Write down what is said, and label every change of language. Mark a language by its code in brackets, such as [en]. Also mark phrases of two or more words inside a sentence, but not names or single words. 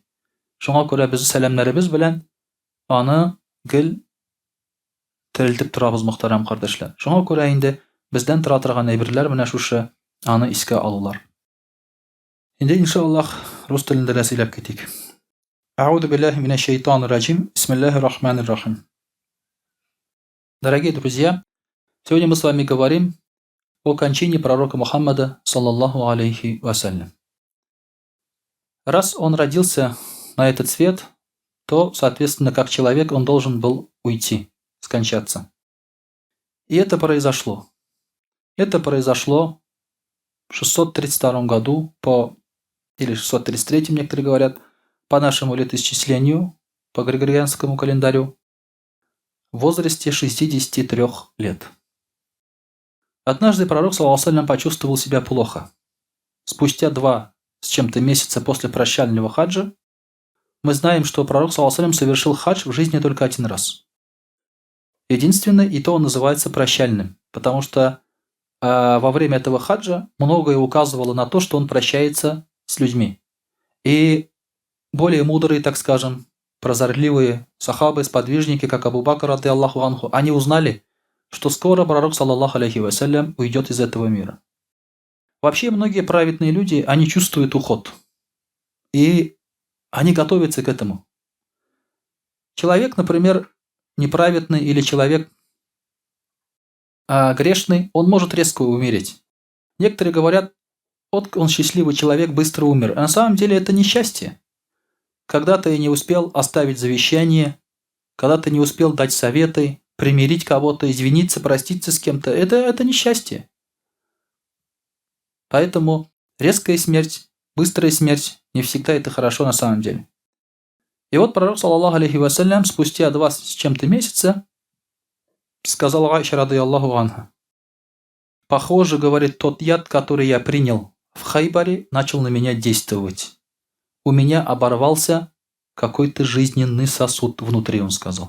[tt] Шуңа күрә без сәламнәребез белән аны гел терелтеп торабыз, мөхтәрәм кардәшләр. Шуңа күрә инде бездән тора торган әйберләр менә шушы аны искә алулар. Инде иншаллаһ рус телендә дә сөйләп китик. [ar] أعوذ بالله من الشيطان الرجيم. بسم الله الرحمن الرحيم. [ru] Дорогие друзья, сегодня мы с вами говорим о кончине пророка Мухаммада [ar] صلى الله عليه وسلم. [ru] Раз он родился на этот свет, то, соответственно, как человек, он должен был уйти, скончаться. И это произошло. Это произошло в 632 году или 633, некоторые говорят, по нашему летоисчислению, по григорианскому календарю, в возрасте 63 лет. Однажды пророк, [ar] صلى الله عليه وسلم, [ru] почувствовал себя плохо. Спустя 2 с чем-то месяца после прощального хаджа мы знаем, что пророк, [ar] صلى الله عليه وسلم, [ru] совершил хадж в жизни только 1 раз. Единственный, и то он называется прощальным, потому что во время этого хаджа многое указывало на то, что он прощается с людьми. И более мудрые, так скажем, прозорливые сахабы, сподвижники, как Абу Бакр, [ar] رضي الله عنه, [ru] они узнали, что скоро пророк, [ar] صلى الله عليه وسلم, [ru] уйдет из этого мира. Вообще, многие праведные люди, они чувствуют уход. И они готовятся к этому. Человек, например, неправедный или человек грешный, он может резко умереть. Некоторые говорят, вот он счастливый человек, быстро умер. А на самом деле это несчастье. Когда ты не успел оставить завещание, когда ты не успел дать советы, примирить кого-то, извиниться, проститься с кем-то, это несчастье. Поэтому резкая смерть, быстрая смерть не всегда это хорошо на самом деле. И вот пророк, [ar] صلى الله عليه وسلم, [ru] спустя 2 с чем-то месяца сказал Айша [ar] رضي الله عنها: [ru] похоже, говорит, тот яд, который я принял в Хайбаре, начал на меня действовать. У меня оборвался какой-то жизненный сосуд внутри, он сказал.